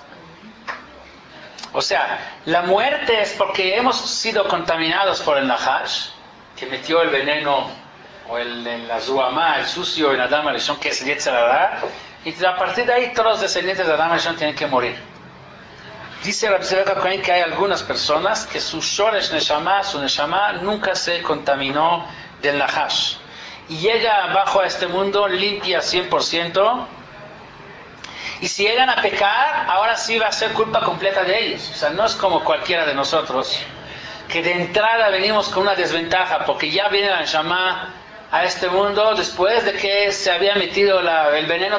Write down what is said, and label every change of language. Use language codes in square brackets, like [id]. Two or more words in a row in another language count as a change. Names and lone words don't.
[es] O sea, la muerte es porque hemos sido contaminados por el nahash, que metió el veneno o la zuamá, el sucio en Adam Arishon, que es el [he] יצר הרע, [es] y a partir de ahí todos los descendientes de Adam Arishon tienen que morir. Dice Rabbi Tzadok HaKohen que hay algunas personas que su [he] שורש נשמה, [es] su neshama, nunca se contaminó del nahash. Y llega abajo a este mundo limpia 100%. Y si llegan a pecar, ahora sí va a ser culpa completa de ellos. O sea, no es como cualquiera de nosotros, que de entrada venimos con una desventaja, porque ya viene la neshama a este mundo después de que se había metido el veneno.